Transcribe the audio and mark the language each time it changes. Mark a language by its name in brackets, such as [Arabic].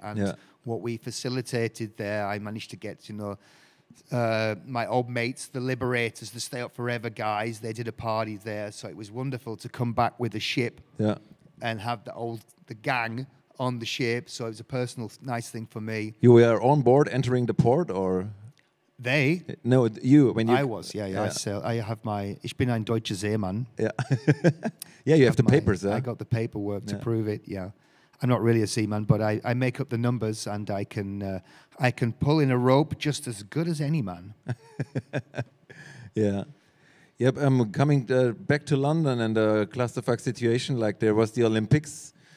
[English] And what we facilitated there, I managed to get, my old mates, the Liberators, the Stay Up Forever guys. They did a party there, so it was wonderful to come back with a ship and have the gang on the ship, so it was a personal nice thing for me. You were on board entering the port, or? They? No, you. When you. I was, I have my, [German] ich bin ein deutscher Seemann. [English] Yeah. You have the papers, I got the paperwork to prove it, I'm not really a seaman, but I make up the numbers, and I can pull in a rope just as good as any man. Yep, coming back to London and the clusterfuck situation, like there was the Olympics.